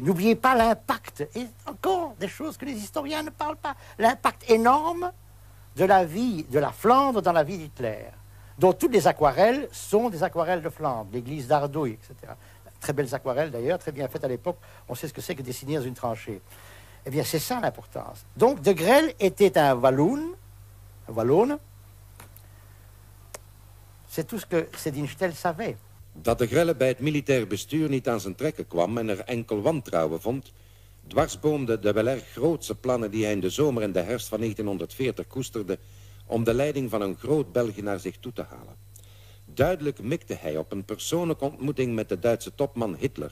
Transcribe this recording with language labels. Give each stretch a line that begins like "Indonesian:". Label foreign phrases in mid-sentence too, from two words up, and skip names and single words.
French: N'oubliez pas l'impact, et encore des choses que les historiens ne parlent pas, l'impact énorme de la vie de la Flandre dans la vie d'Hitler, dont toutes les aquarelles sont des aquarelles de Flandre, l'église d'Ardouille, etc. Très belles aquarelles d'ailleurs, très bien faites à l'époque. On sait ce que c'est que dessiner dans une tranchée. Eh bien, c'est ça l'importance. Donc, Degrelle était un Wallon. C'est tout ce que ces Dienststellen savaient.
Dutch: Dat Degrelle bij het militair bestuur niet aan zijn trekken kwam en er enkel wantrouwen vond, dwarsboomde de wel erg grootse plannen die hij in de zomer en de herfst van 1940 koesterde om de leiding van een groot België naar zich toe te halen. Duidelijk mikte hij op een persoonlijke ontmoeting met de Duitse topman Hitler.